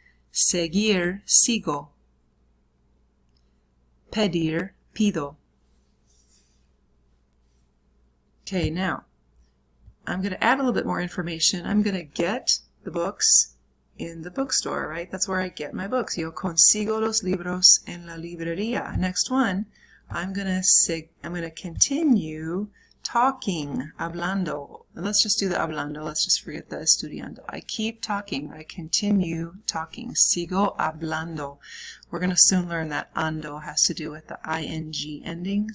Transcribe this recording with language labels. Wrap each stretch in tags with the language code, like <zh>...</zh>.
<es>Seguir, sigo. Pedir, pido.</es> <en>Okay, now I'm going to add a little bit more information. I'm going to get the books in the bookstore, right? That's where I get my books.</en> <es>Yo consigo los libros en la librería.</es> <en>Next one, I'm going to continue talking, hablando. Let's just do the hablando. Let's just forget the estudiando. I keep talking. I continue talking.</en> <es>Sigo hablando.</es> <en>We're going to soon learn that ando has to do with the ing ending.</en>